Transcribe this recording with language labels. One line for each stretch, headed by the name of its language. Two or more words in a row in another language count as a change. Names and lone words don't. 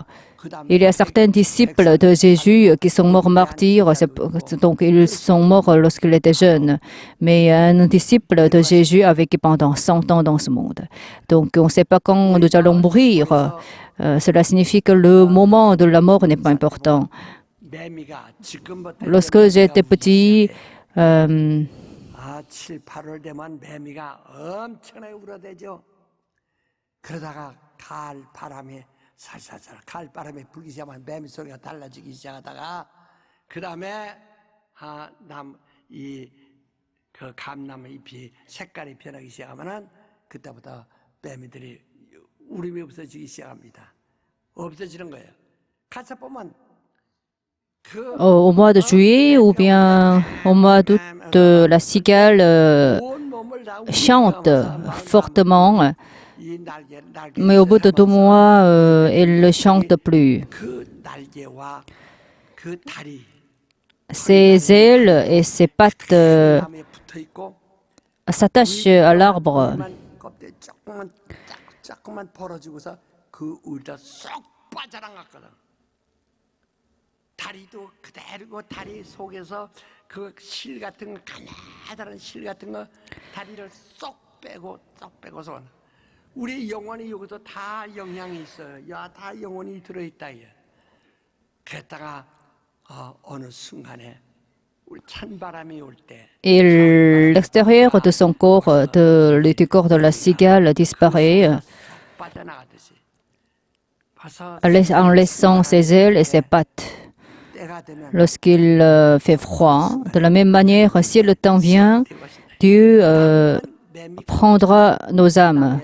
French: Il y a certains disciples de Jésus qui sont morts martyrs, donc ils sont morts lorsqu'ils étaient jeunes. Mais un disciple de Jésus a vécu pendant 100 ans dans ce monde. Donc on ne sait pas quand nous allons mourir. Cela signifie que le moment de la mort n'est pas important. Lorsque j'étais petit,
Korean: 7, 8월 되면 매미가 엄청나게 울어대죠. 그러다가 가을바람에 살살살 가을바람에 불기 시작하면 매미 소리가 달라지기 시작하다가 그 다음에 그 감나무 잎이 색깔이 변하기 시작하면은 그때부터 매미들이 울음이 없어지기 시작합니다. 없어지는 거예요. 가서 보면
French: au mois de juillet ou bien au mois d'août, la cigale chante fortement, mais au bout de 2 mois, elle ne chante plus. Ses ailes et ses pattes s'attachent à l'arbre.
Korean: 다리도 그대로 다리 속에서 그 실 같은 거 가나다란 실 같은 거 다리를 쏙 빼고서 우리 영혼이 여기서 다 영향이 있어요. 다 영혼이 들어있다. 그랬다가 어느 순간에 우리 찬바람이 올 때
French: Et l'extérieur de son corps, du corps de la cigale disparaît
Korean: 빠져나가듯이
French: en laissant ses ailes et ses pattes. Lorsqu'il fait froid, de la même manière, si le temps vient, Dieu prendra nos âmes.